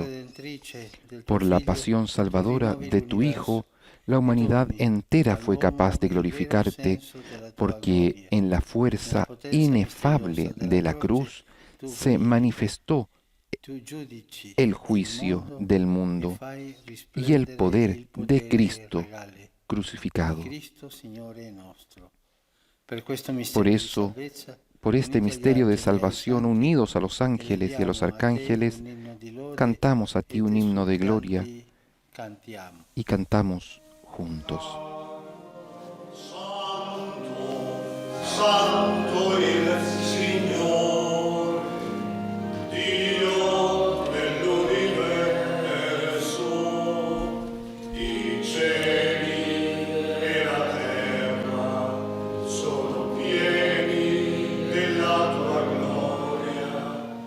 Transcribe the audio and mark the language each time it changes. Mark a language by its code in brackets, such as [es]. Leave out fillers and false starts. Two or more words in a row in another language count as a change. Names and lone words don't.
[es] Por la pasión salvadora de tu Hijo, la humanidad entera fue capaz de glorificarte, porque en la fuerza inefable de la cruz se manifestó el juicio del mundo y el poder de Cristo crucificado. Por por este misterio de salvación, unidos a los ángeles y a los arcángeles, cantamos a ti un himno de gloria y cantamos juntos. [it] Santo il Signor, Dio dell'universo, i cieli e la terra sono pieni della tua gloria.